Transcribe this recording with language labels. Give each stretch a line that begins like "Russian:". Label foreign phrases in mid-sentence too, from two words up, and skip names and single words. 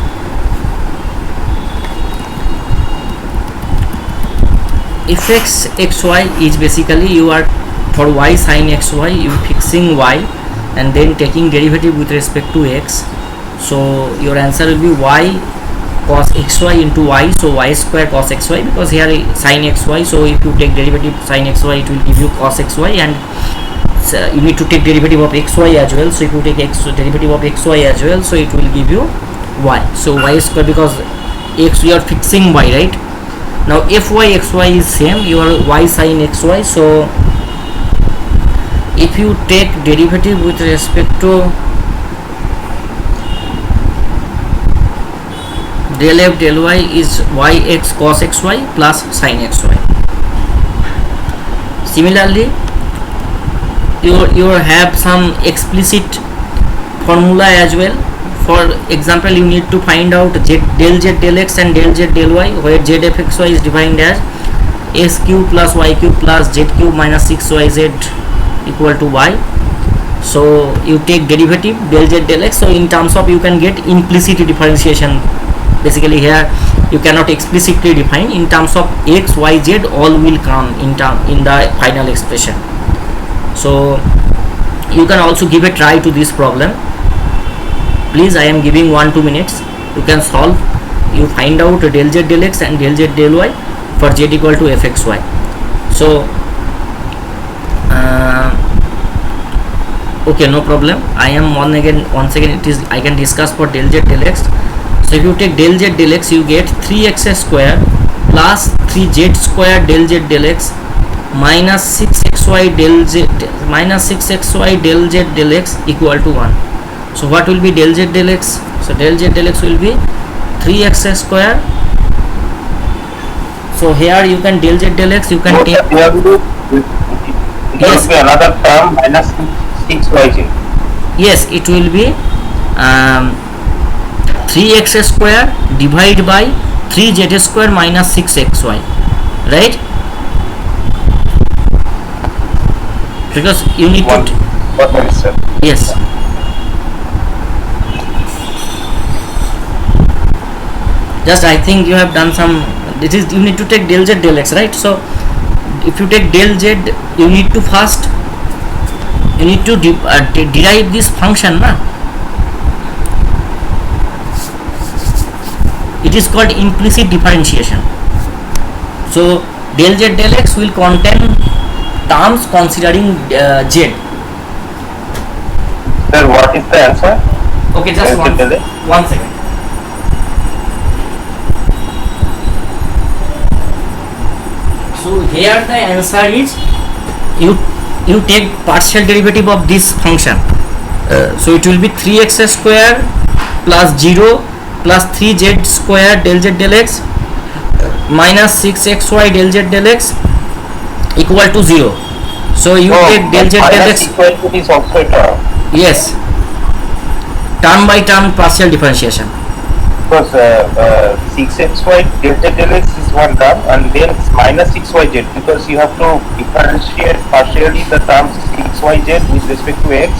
English: Fx xy is basically you are for y sin xy, you fixing y and then taking derivative with respect to x. So your answer will be y cos xy into y, so y square cos xy, because here sin xy, so if you take derivative sin xy it will give you cos xy, and you need to take derivative of xy as well, so if you take derivative of xy as well, so it will give you y, so y square, because x we are fixing y, right? Now fy xy is same, your y sin xy, so if you take derivative with respect to del f del y is yx cos xy plus sin xy. Similarly, you have some explicit formula as well. For example, you need to find out del z del x and del z del y, where z f x y is defined as s cube plus y cube plus z cube minus 6yz equal to y. So you take derivative del z del x, so in terms of you can get implicit differentiation. Basically here you cannot explicitly define, in terms of x y z all will come in the final expression. So you can also give a try to this problem. Please, I am giving 1-2 minutes, you can solve, you find out del z del x and del z del y for z equal to fxy. So okay, no problem. I am once again it is I can discuss for del z del x. So if you take del z del x, you get 3x square plus 3z square del z del x minus 6xy del z minus 6xy del z del x equal to 1. So what will be del z del x? So del z del x will be 3x square. So here you can del z del x, you can take, There will be another term minus 6yz. yes, it will be 3x square divided by 3z square minus 6xy, right? Because you need to yes, just I think you have done some, this is, you need to take del z del x, right? So if you take del z, you need to first derive this function, na? It is called implicit differentiation. So del z del x will contain terms considering z. Sir, what is the answer? Okay, just one second. So here the answer is, you take partial derivative of this function. So it will be 3x square plus 0 plus 3z square del z del x minus 6xy del z del x equal to 0. So you take del z del x. Is also a term. Yes, term by term partial differentiation. Because 6xy del z del x is one term, and then minus 6yz, because you have to differentiate partially the terms 6yz with respect to x.